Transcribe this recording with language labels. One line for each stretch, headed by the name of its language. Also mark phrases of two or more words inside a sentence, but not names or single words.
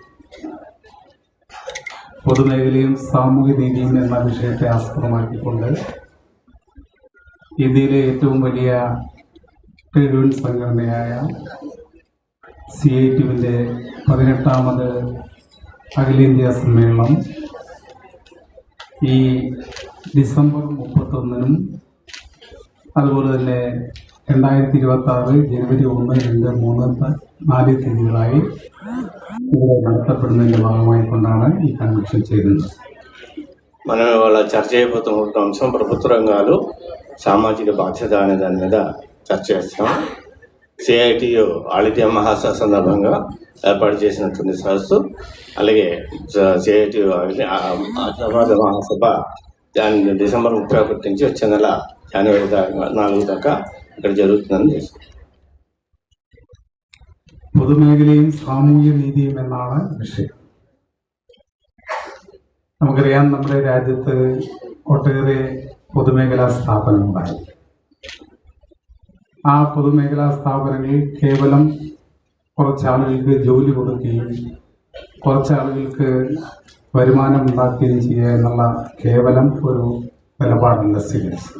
Malayalam: പൊതുമേഖലയും സാമൂഹ്യ നീതിയും എന്ന വിഷയത്തെ ആസ്പദമാക്കിക്കൊണ്ട് ഇന്ത്യയിലെ ഏറ്റവും വലിയ ട്രേഡ് യൂണിയൻ സംഘടനയായ CITUവിൻ്റെ 18ാമത് അഖിലേന്ത്യാ സമ്മേളനം ഈ ഡിസംബർ 31-നും അതുപോലെ തന്നെ 2026 ജനുവരി 1, 2, 3, 4 തീയതികളായി ഇവിടെ നടത്തപ്പെടുന്നതിൻ്റെ ഭാഗമായിക്കൊണ്ടാണ് ഈ കൺവെൻഷൻ ചെയ്യുന്നത്.
Telugu: మనం ఇవాళ చర్చ చేయబోతున్న అంశం ప్రభుత్వ రంగాలు, సామాజిక బాధ్యత అనే దాని మీద చర్చ చేస్తాం. CITU ఆళిత్య మహాసభ సందర్భంగా ఏర్పాటు చేసినటువంటి సదస్సు, అలాగే CITU సమాజ మహాసభ దాని డిసెంబర్ 31 నుంచి వచ్చే నెల జనవరి 4 దాకా ఇక్కడ జరుగుతుందని చేస్తాం.
Malayalam: പൊതുമേഖലയും സാമൂഹ്യ നീതിയും എന്നാണ് വിഷയം. നമുക്കറിയാം, നമ്മുടെ രാജ്യത്ത് ഒട്ടേറെ പൊതുമേഖലാ സ്ഥാപനങ്ങളുണ്ടായി. ആ പൊതുമേഖലാ സ്ഥാപനങ്ങൾ കേവലം കുറച്ചാളുകൾക്ക് ജോലി കൊടുക്കുകയും കുറച്ചാളുകൾക്ക് വരുമാനം ഉണ്ടാക്കുകയും ചെയ്യുക എന്നുള്ള കേവലം ഒരു നിലപാടല്ല സ്വീകരിച്ചത്.